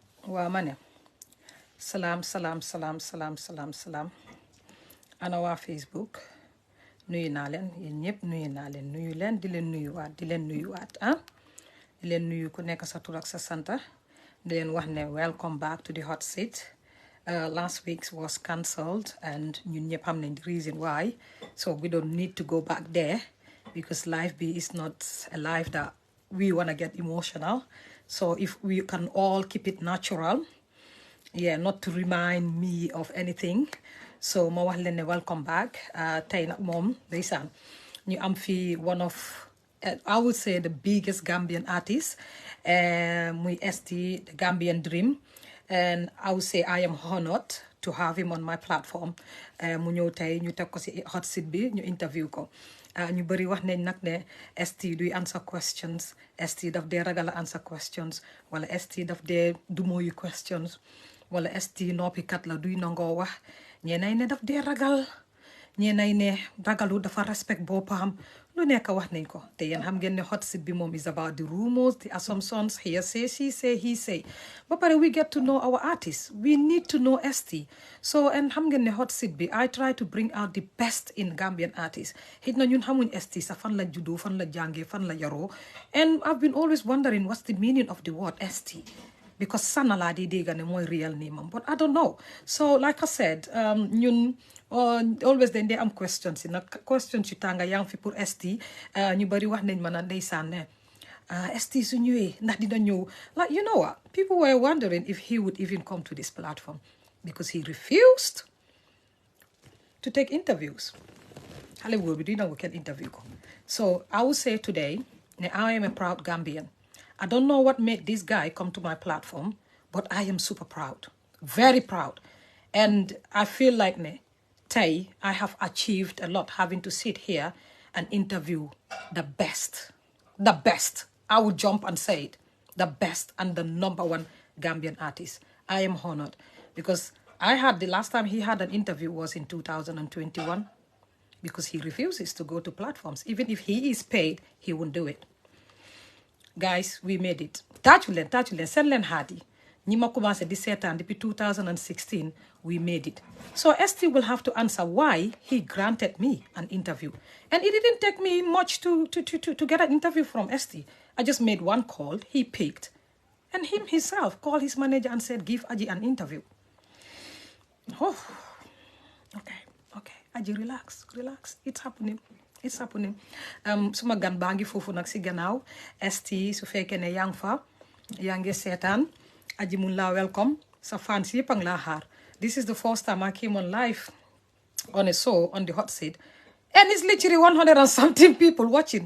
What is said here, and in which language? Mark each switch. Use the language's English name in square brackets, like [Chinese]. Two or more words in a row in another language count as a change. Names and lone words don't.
[Wolof] waaw ma ne salaam salaam salaam salaam salaam salaam ana waa Facebook nuyu naa leen yéen ñëpp nuyu naa leen nuyu leen di leen nuyuwaat di leen nuyuwaat di leen nuyu ku nekk sa tur ak sa santa di leen wax ne [English] welcome back to the hot seat. Last week was cancelled and [Wolof] ñun ñëpp xam nañ [English] the reason why, so we don't need to go back there because life B is not a life that we want to get emotional. So if we can all keep it natural, yeah, not to remind me of anything. [Wolof] So ma wax leen ne [English] welcome back. [Wolof] Tey nag moom ndeysaan ñu am fi [English] one of I would say the biggest Gambian artist, muy ST, the Gambian Dream, and I would say I am honored to have him on my platform. [Wolof] Mu ñëw tey ñu teg ko si [English] hot seat [Wolof] bi ñu interview ko. ñu bëri wax nañ nag ne ST duy [English] answer questions, [Wolof] ST daf dee ragal a [English] answer questions, [Wolof] wala ST daf dee dumóoyu questions, wala ST noppikat la duy nangoo wax. Ñeenay ne daf dee ragal, ñeenay ne ragalu dafa respect boppam, lu nekk wax nañ ko. Te yéen xam ngeen ne hot seat bi moom [English] is about the rumors, the assumptions, hearsay, she say, he say. [Wolof] Ba pare [English] we get to know our artists. We need to know ST. So, and [Wolof] xam ngeen ne [English] hot seat bi, I try to bring out the best in Gambian artists. [Wolof] Xëy na ñun xamuñ ST sa fan la juddoo, fan la jàngee, fan la yaroo. [English] And I've been always wondering what's the meaning of the word ST. [Wolof] Because sana la di dégga ne mooy [English] real name [Wolof] am, [English] but I don't know. So like I said, [Wolof] ñun always dañ dee am questions yi nag questions yu tànga yaa ngi fi pour ST. ñu bari wax nañ ma na ndeysaan ne ST su ñëwee ndax dina ñëw. [English] Like, you know what, people were wondering if he would even come to this platform because he refused to take interviews. [Wolof] Xale góor bi duy nangu kenn interview ko. [English] So I would say today ne I am a proud Gambian. I don't know what made this guy come to my platform, but I am super proud, very proud. And I feel like Tay, I have achieved a lot having to sit here and interview the best. The best. I would jump and say it. The best and the #1 Gambian artist. I am honored because I had the last time he had an interview was in 2021 because he refuses to go to platforms. Even if he is paid, he won't do it. Guys, we made it. [Wolof] Tàccu leen seen leen haat yi ñi ma commencé di seetaan depuis 2016 [English] we made it. So ST will have to answer why he granted me an interview. And it didn't take me much to get an interview from ST. I just made one call, he picked, and him himself called his manager and said, give Aji an interview. Oh, okay. Aji, relax. It's happening. [Wolof] Suma gan baa ngi foofu nag si gannaaw ST su fekkee ne yaa ngi fa yaa ngi seetaan Aji mun laa welcome sa fans yëpp a ngi laa xaar. [English] This is the first time I came on live on a show on the hot seat and it's literally 100 and something people watching.